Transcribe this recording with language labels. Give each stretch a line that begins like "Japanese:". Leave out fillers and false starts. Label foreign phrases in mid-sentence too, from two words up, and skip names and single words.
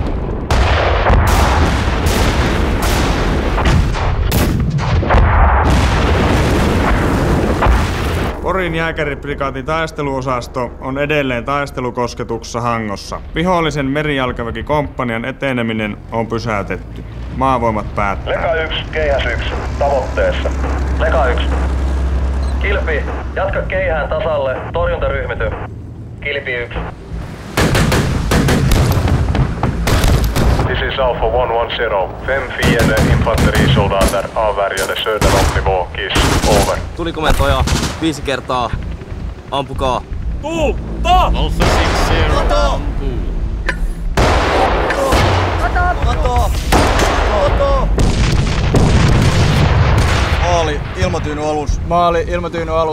Finnish: Porin jääkäriprikaatin taisteluosasto on edelleen taistelukosketuksessa Hangossa. Vihollisen merijalkaväkikomppanian eteneminen on pysäytetty. Maavoimat päättää. Leka 1, Keihäs 1, tavoitteessa. Leka 1. Kilpi, jatka keihään tasalle, torjuntaryhmity. Kilpi 1.
English: This is Alpha 110.
Swedish: 5 fiende infanterisoldater avvärjade söder om nivå.
English: Kiss. Over.
Finnish: Tulikomentaja 5 kertaa. Ampukaa. Tulta! Alpha 60. Ampuu. Maali, ilmatyynyalus.